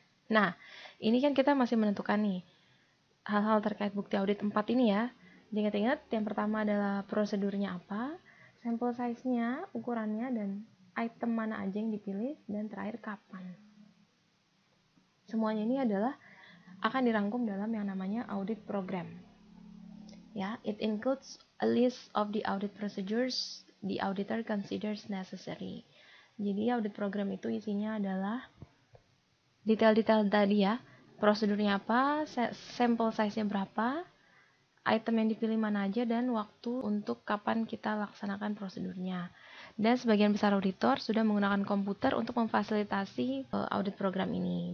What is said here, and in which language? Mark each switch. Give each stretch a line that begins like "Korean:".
Indonesian: Nah, ini kan kita masih menentukan nih hal-hal terkait bukti audit 4 ini ya. Ingat-ingat, yang pertama adalah prosedurnya apa, sampel size-nya, ukurannya, dan item mana aja yang dipilih, dan terakhir kapan. Semuanya ini adalah akan dirangkum dalam yang namanya audit program.
English: Ya, it includes a list of the audit procedures the auditor considers necessary.
Indonesian: Jadi audit program itu isinya adalah detail-detail tadi ya, prosedurnya apa, sampel size-nya berapa, item yang dipilih mana aja, dan waktu untuk kapan kita laksanakan prosedurnya. Dan sebagian besar auditor sudah menggunakan komputer untuk memfasilitasi audit program ini.